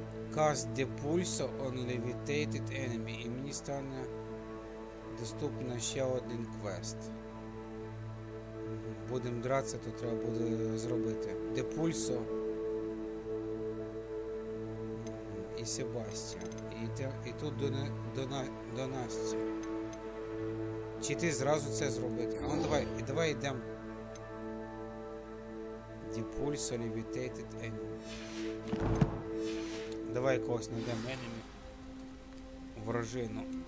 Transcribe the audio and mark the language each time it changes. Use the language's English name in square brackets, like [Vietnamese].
[English] Cast the pulso on levitated enemy. [Ukrainian] І мені стане доступно ще один квест. Будемо дратися, то треба буде зробити. The pulso і Себастьян. І тут до Насті. Чи ти зразу це зробити? А ну давай йдемо. [English] Depulso levitated enemy. [Ukrainian] Давай когось знайдемо enemy. Вражину.